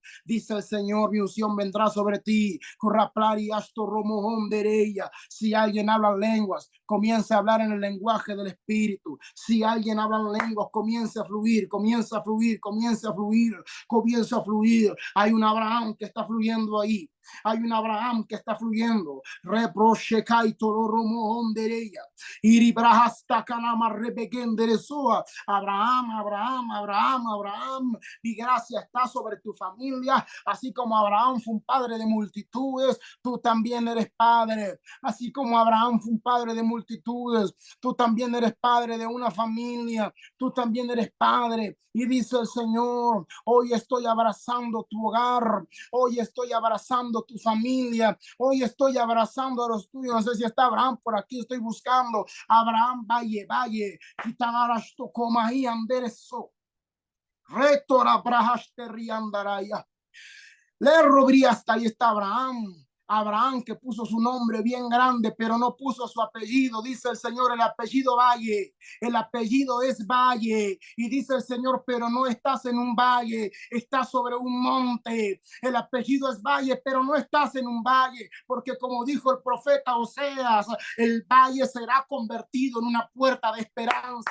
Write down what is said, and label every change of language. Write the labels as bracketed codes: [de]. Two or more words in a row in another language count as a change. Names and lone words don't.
[es] Dice el Señor, mi unción vendrá sobre ti. Si alguien habla lenguas, comienza a hablar en el lenguaje del Espíritu. Si alguien habla en lenguas, comienza a fluir, comienza a fluir, comienza a fluir, comienza a fluir. Hay un Abraham que está fluyendo ahí. Hay un Abraham que está fluyendo. Reproche kaito romo dereya. Iribrahasta kanama rebegenderesoa. Abraham, Abraham, Abraham, Abraham. Mi gracia está sobre tu familia. Así como Abraham fue un padre de multitudes, tú también eres padre. Así como Abraham fue un padre de multitudes, tú también eres padre de una familia. Tú también eres padre. Y dice el Señor, hoy estoy abrazando tu hogar, hoy estoy abrazando tu familia, hoy estoy abrazando a los tuyos. No sé si está Abraham por aquí, estoy buscando. Abraham, valle, quitarash to comaí andereso. Retora brahasteriandaraya. Le robriasta, ahí está Abraham. Abraham, que puso su nombre bien grande, pero no puso su apellido. Dice el Señor, el apellido Valle, el apellido es Valle. Y dice el Señor, pero no estás en un valle, estás sobre un monte. El apellido es Valle, pero no estás en un valle, porque como dijo el profeta Oseas, el valle será convertido en una puerta de esperanza.